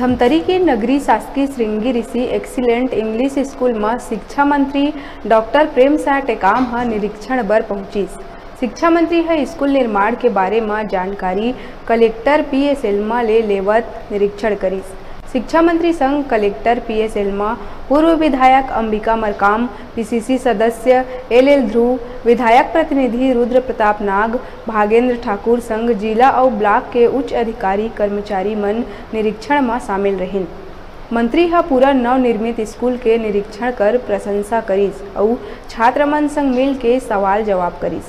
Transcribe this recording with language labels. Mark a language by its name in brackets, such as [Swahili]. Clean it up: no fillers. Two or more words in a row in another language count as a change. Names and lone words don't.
[Chhattisgarhi] धमतरी के नगरी शासकीय श्रृंगी ऋषि एक्सीलेंट इंग्लिश स्कूल में शिक्षा मंत्री डॉक्टर प्रेम साह टेकाम ह निरीक्षण बर पहुंचिस। शिक्षा मंत्री है स्कूल निर्माण के बारे में जानकारी कलेक्टर PS एल्मा ले लेवत निरीक्षण करिस। शिक्षा मंत्री संग कलेक्टर PS एल्मा, पूर्व विधायक अंबिका मरकाम, PCC सदस्य LL ध्रुव, विधायक प्रतिनिधि रुद्र प्रताप नाग, भागेंद्र ठाकुर संग जिला और ब्लॉक के उच्च अधिकारी कर्मचारी मन निरीक्षण में शामिल रहिन। मंत्री हा पूरा नवनिर्मित स्कूल के निरीक्षण कर प्रशंसा करिस और छात्र मन संग मिल के सवाल जवाब करिस।